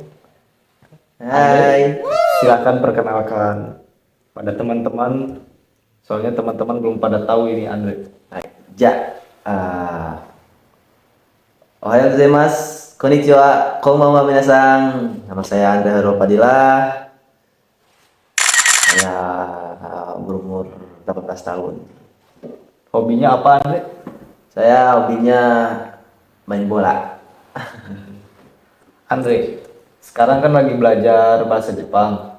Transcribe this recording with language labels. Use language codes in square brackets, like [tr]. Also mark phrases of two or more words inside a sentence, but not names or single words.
[id] Hai, Silakan perkenalkan pada teman-teman. Soalnya teman-teman belum pada tahu ini Andre. ja. [ja] Ah, おはようございます、こんにちは、こんばんは、皆さん. [id] Nama saya Andre Haropadilla. Saya berumur 18 tahun. Hobinya apa Andre? Saya hobinya main bola. Andre, sekarang kan lagi belajar bahasa Jepang.